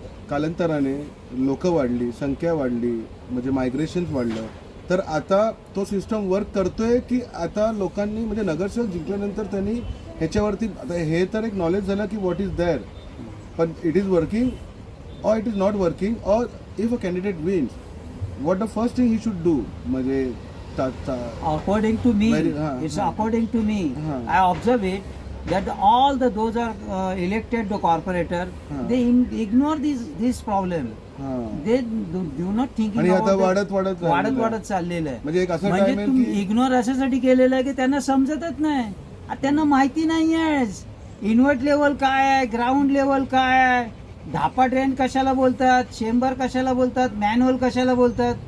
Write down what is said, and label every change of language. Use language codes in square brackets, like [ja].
[mr] कालांतराने लोक वाढली, संख्या वाढली, म्हणजे मायग्रेशन वाढलं, तर आता तो सिस्टम वर्क करतोय की आता लोकांनी म्हणजे नगरसेवक जिंकल्यानंतर त्यांनी ह्याच्यावरती आता हे तर एक नॉलेज झालं की [en] what is there, [mr] पण [en] it is working or it is not working, or if a candidate wins what the first thing he should do [mr] म्हणजे [en] according to me according to me I observe it that all those are elected the corporator they ignore this problem. they do not thinking [mr] आणि आता वाढत चाललेलं आहे. म्हणजे एक असं म्हणजे तुम्ही इग्नोर अशासाठी केलेलं आहे की त्यांना समजतच नाही, त्यांना माहिती नाहीये इन्व्हर्ट लेवल काय आहे, ग्राउंड लेवल काय आहे, ढापा ड्रेन कशाला बोलतात, चेंबर कशाला बोलतात, मॅन्युअल कशाला बोलतात.